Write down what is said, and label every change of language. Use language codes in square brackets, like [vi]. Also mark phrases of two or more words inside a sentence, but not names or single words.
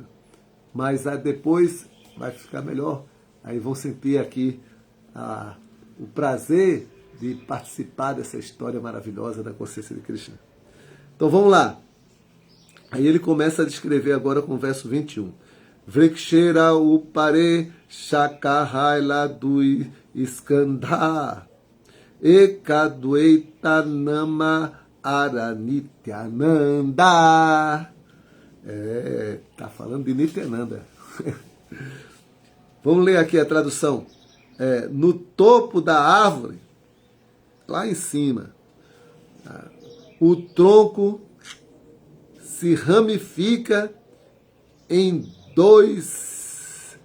[pt] Mas depois vai ficar melhor. Aí vão sentir aqui o prazer de participar dessa história maravilhosa da consciência de Krishna. Então vamos lá. Aí ele começa a descrever agora com o verso 21. [bn] বৃক্ষের উপরে শাখা হৈল দুই স্কন্ধ এক অদ্বৈত নাম আর নিত্যানন্দ. [pt] Tá falando de Nityananda. Vamos ler aqui a tradução. No topo da árvore, lá em cima, o tronco se ramifica em dois.